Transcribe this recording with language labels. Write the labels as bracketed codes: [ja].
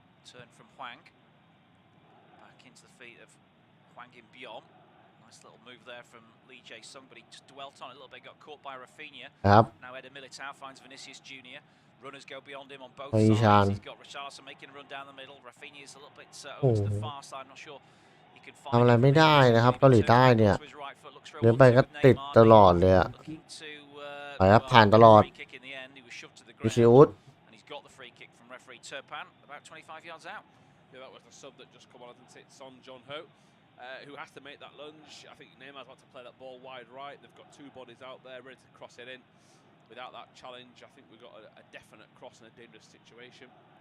[en] Turn from Hwang. Back into the feet of Hwang in Byom. Nice little move there from Lee Jae-sung, but he just dwelt on it a little bit, got caught by Rafinha. Now Eder Militao finds Vinicius Junior. Runners go beyond him on both sides. He's got Richarlison making a run down the middle. Rafinha is a little bit over to the far side. Not sure he can find [th] ทำอะไรไม่ได้นะครับเกาหลีใต้เนี่ยเดินไปก็ติดตลอดเลยอะไปครับผ่านตลอดวิซิอุส [en] And he's got the free kick from referee Turpan about 25 yards out. Yeah, that was the sub that just come on, didn't it? Son Jong-ho, who has to make that lunge. I think Neymar's about to play that ball wide right. They've got two bodies out there ready to cross it in. Without that challenge, I think we've got a definite cross in a dangerous situation.